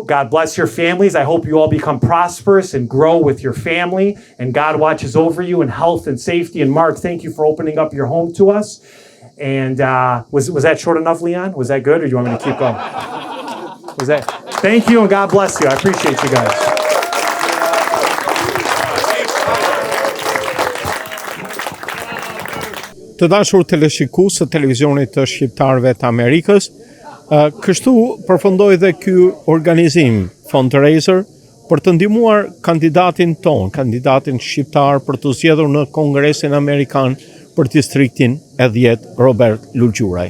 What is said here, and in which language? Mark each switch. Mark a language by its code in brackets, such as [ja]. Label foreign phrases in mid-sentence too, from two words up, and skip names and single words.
[en] God bless your families. I hope you all become prosperous and grow with your family, and God watches over you in health and safety. And Mark, thank you for opening up your home to us. And was that short enough, Leon? Was that good, or do you want me to keep going? Was that? Thank you, and God bless you. I appreciate you guys. [sq] Të dashur teleshikues të televizionit të shqiptarëve të Amerikës, kështu përfundoi dhe ky organizim fundraiser për të ndihmuar kandidatin ton, kandidatin shqiptar për të zgjedhur në Kongresin Amerikan për distriktin e 10 Robert Lulgjuraj.